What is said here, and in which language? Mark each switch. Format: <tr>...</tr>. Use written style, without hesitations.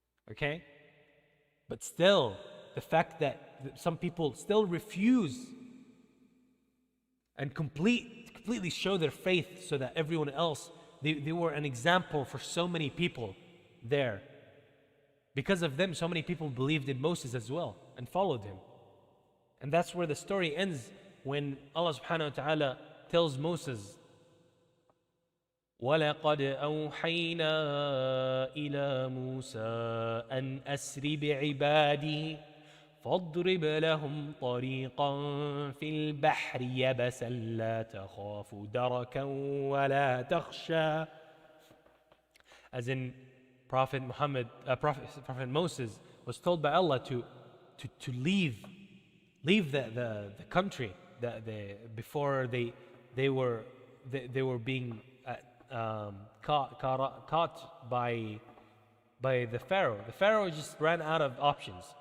<en>Okay? But still, the fact that some people still refuse and completely show their faith so that everyone else, they were an example for so many people there. Because of them, so many people believed in Moses as well and followed him. And that's where the story ends, when Allah subhanahu wa ta'ala tells Moses,</en> <ar>وَلَقَدْ أَوْحَيْنَا إِلَى مُوسَىٰ أَنْ أَسْرِ بِعِبَادِي فَاضْرِبْ لَهُمْ طَرِيقًا فِي الْبَحْرِ يَبَسًا لَا تَخَافُ دَرَكًا وَلَا تَخْشَىٰ.</ar> <en>As in, Prophet Moses was told by Allah to leave the country before they were being caught by the Pharaoh. The Pharaoh just ran out of options.</en>